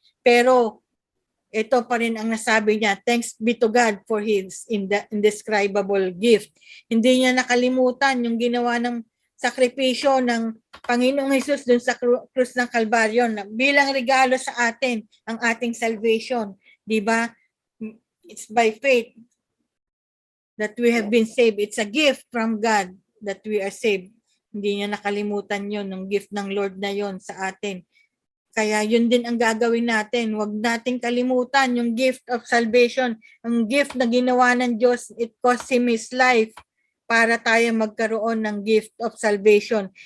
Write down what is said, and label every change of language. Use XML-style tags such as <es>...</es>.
<tl>Pero ito pa rin ang nasabi niya,</tl> <en>thanks be to God for His indescribable gift.</en> <tl>Hindi niya nakalimutan yung ginawa ng sakripisyo ng Panginoong Hesus dun sa krus ng Kalbaryo na bilang regalo sa atin ang ating salvation. Diba?</tl> <en>It's by faith that we have been saved. It's a gift from God that we are saved.</en> <tl>Hindi niya nakalimutan yun, ng gift ng Lord na yun sa atin. Kaya yun din ang gagawin natin. Huwag nating kalimutan yung</tl> <en>gift of salvation.</en> <tl>Ang gift na ginawa ng Diyos,</tl> <en>it cost Him His life</en> <tl>para tayo magkaroon ng</tl> <en>gift of salvation.</en>